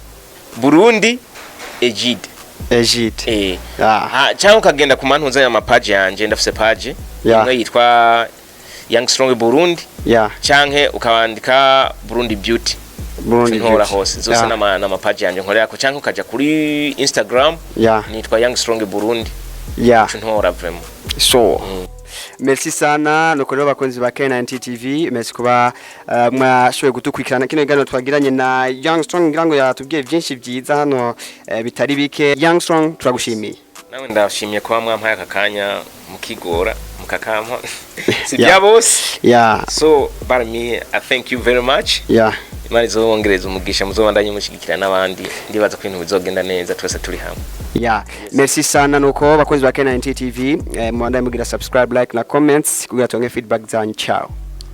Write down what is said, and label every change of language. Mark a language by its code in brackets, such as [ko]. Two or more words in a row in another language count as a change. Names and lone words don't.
[rn] Burundi Egide cyangwa ukagenda ku mantuza ya page yanje ndafise page imwe yitwa Young Strong Burundi canke ukandika Burundi Beauty nkora hose zose na page yanje nkorera ko canke ukaja kuri Instagram nitwa Young Strong Burundi nkora vraiment so merci sana nuko rero bakonzi ba K90 TV merci kuba mwashoboye gutukurikirana kino gano twagiranye na Young Strong ngirango yatubwiye byinshi byiza hano bitari bike Young Strong turagushimiye nawe ndashimiye kuba mwampaye akakanya mukigora mukakampa sibya bose [en] so but me I thank you very much [rn] Imana izobongereza umugisha muzobandanye mushigikira n'abandi ndibaza ko ibintu bizogenda neza twese turi hamwe merci sana nuko bakonzi ba K90 TV mwandanye mugira [en] subscribe like [rn] na comments kugira tuonge feedback zanyu ciao